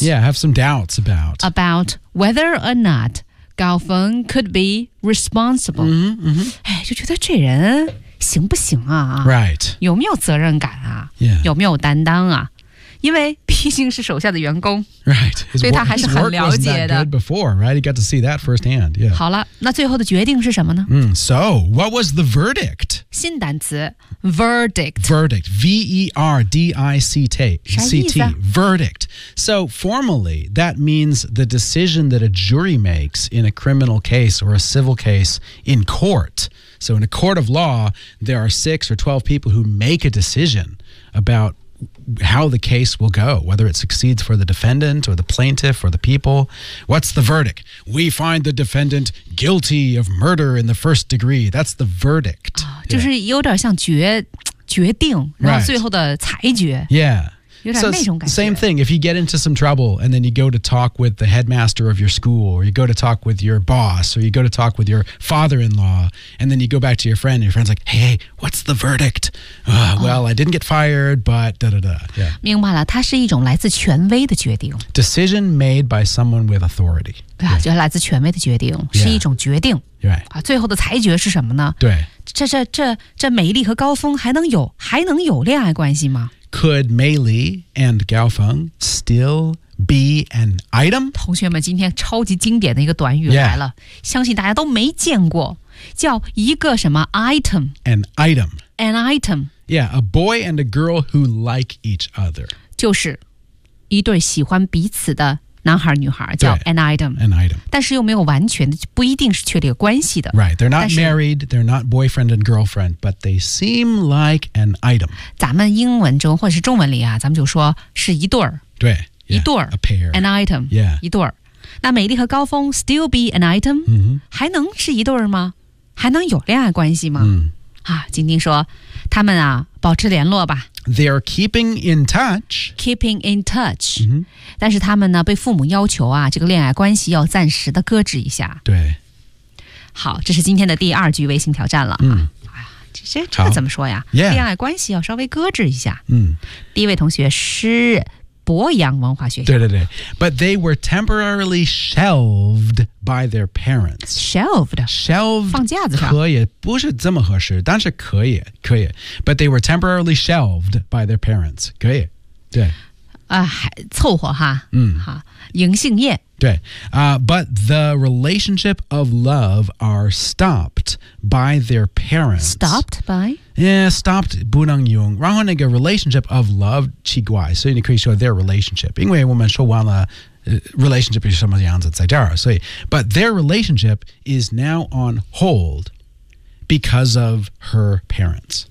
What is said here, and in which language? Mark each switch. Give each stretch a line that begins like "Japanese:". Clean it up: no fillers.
English: Yeah, have some doubts about. About whether or not Gao Feng could be responsible. 嗯、mm-hmm.
Chinese: 哎，就觉得这人行不行啊
English: ？Right.
Chinese: 有没有责任感啊
English: ？Yeah.
Chinese: 有没有担当啊？因为毕竟是手下的员工
English: ，Right.
Chinese: 对他还是很了解的。
English: His work wasn't that good before, right? He got to see that firsthand. Yeah.
Chinese: 好了，那最后的决定是什么呢？
English: So what was the verdict?
Chinese: 新单词 verdict.
English: Verdict. V-E-R-D-I-C-T.
Chinese: 啥意思啊?
English: Verdict. So formally, that means the decision that a jury makes in a criminal case or a civil case in court. So in a court of law, there are 6 or 12 people who make a decision about how the case will go, whether it succeeds for the defendant or the plaintiff or the people. What's the verdict? We find the defendant guilty of murder in the first degree. That's the verdict.
Chinese: 就是有点像决定然后最后的裁决。
English: Right. Yeah. So, same thing, if you get into some trouble and then you go to talk with the headmaster of your school or you go to talk with your boss or you go to talk with your father-in-law and then you go back to your friend and your friend's like, hey, what's the verdict? Well, I didn't get fired, but da-da-da. Yeah.
Chinese: 明白了，它是一种来自权威的决定。
English: Decision made by someone with authority.
Chinese: 对啊，就来自权威的决定，是一种决定。
English: Right.
Chinese: 最后的裁决是什么呢？对。这美丽和高峰还能有恋爱关系吗？
English: Could Mei Li and Gao Feng still be an item?
Chinese: 同学们，今天超级经典的一个短语来了，
English: yeah.
Chinese: 相信大家都没见过，叫一个什么 item?
English: An item. An item. Yeah, a boy and a girl who like each other.
Chinese: 就是一对喜欢彼此的男孩女孩叫 an item.
English: An item.
Chinese: 但是又没有完全的，不一定是确立关系的。
English: Right, they're not married, they're not boyfriend and girlfriend, but they seem like an item.
Chinese: 咱们英文中或者是中文里啊，咱们就说是一对儿。对，一对儿。
English: A pair. An item. Yeah.
Chinese: 一对儿。那美丽和高峰
English: still be an item?、 Mm-hmm.
Chinese: 还能是一对儿吗？还能有恋爱关系吗？嗯、啊，晶晶说，他们啊，保持联络吧。
English: They're keeping in touch. Keeping in touch.、 Mm-hmm.
Chinese: 但是他们呢被父母要求啊这个恋爱关系要暂时的搁置一下。对。好，这是今天的第二句微信挑战了、啊。嗯、这个怎么说呀、
English: yeah.
Chinese: 恋爱关系要稍微搁置一下。嗯。第一位同学是博洋文化学校。对对对。
English: But they were temporarily shelved by their parents. Shelved? Shelved.
Chinese: 放架子上。可以不是这么合适但是可以可以。
English: But they were temporarily shelved by their parents.
Chinese: 可以。对。凑合哈。嗯。好。迎杏宴。对。
English: But the relationship of love are stopped by their parents. Stopped by? Yeah, stopped
Chinese: 不能用然后那个
English: relationship of love
Chinese: 奇怪所以你可以说
English: their relationship
Chinese: 因为我们说完了、
English: relationship
Chinese: 是什么样子在这儿所以
English: But their relationship is now on hold because of her parents